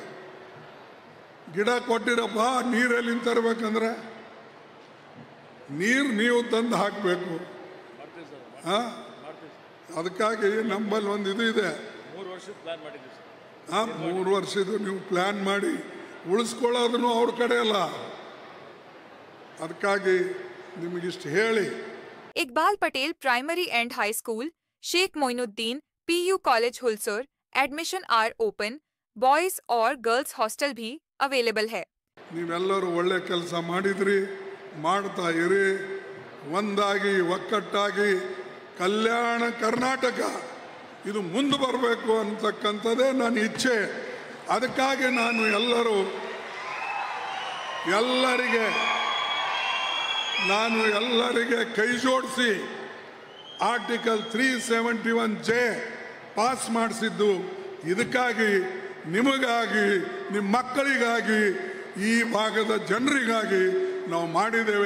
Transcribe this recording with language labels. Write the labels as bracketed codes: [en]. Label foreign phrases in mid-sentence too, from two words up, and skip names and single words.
[kn] ಗಿಡ ಕೊಟ್ಟಿರಪ್ಪ, ನೀರೆಲ್ಲಿಂದ ತರಬೇಕಂದ್ರೆ ನೀರು ನೀವು ತಂದು ಹಾಕಬೇಕು। ಅದಕ್ಕಾಗಿ ನಮ್ಮಲ್ಲಿ ಒಂದು ಇದು ಇದೆ, 3 ವರ್ಷದ್ದು ನೀವು ಪ್ಲ್ಯಾನ್ ಮಾಡಿ ಉಳಿಸ್ಕೊಳ್ಳೋದನ್ನು ಅವ್ರ ಕಡೆ ಅಲ್ಲ। ಅದಕ್ಕಾಗಿ ನಿಮಗಿಷ್ಟು ಹೇಳಿ [hi] इकबाल पटेल प्राइमरी एंड हाई स्कूल, शेख मोइनुद्दीन PU कॉलेज हुलसर, [en] admission are open. [hi] बॉयज और [en] girls hostel [hi] भी अवेलेबल है। [kn] ನೀವೆಲ್ಲರೂ ಒಳ್ಳೆ ಕೆಲಸ ಮಾಡಿದ್ರಿ, ಮಾಡ್ತಾ ಇರಿ। ಒಂದಾಗಿ ಒಕ್ಕಟ್ಟಾಗಿ ಕಲ್ಯಾಣ ಕರ್ನಾಟಕ ಇದು ಮುಂದೆ ಬರಬೇಕು ಅಂತಕ್ಕಂಥದ್ದೇ ನನ್ನ ಇಚ್ಛೆ. ಅದಕ್ಕಾಗಿ ನಾನು ಎಲ್ಲರಿಗೆ ಕೈ ಜೋಡಿಸಿ ಆರ್ಟಿಕಲ್ 371J ಪಾಸ್ ಮಾಡಿಸಿದ್ದು ಇದಕ್ಕಾಗಿ, ನಿಮಗಾಗಿ, ನಿಮ್ಮ ಮಕ್ಕಳಿಗಾಗಿ, ಈ ಭಾಗದ ಜನರಿಗಾಗಿ ನಾವು ಮಾಡಿದ್ದೇವೆ.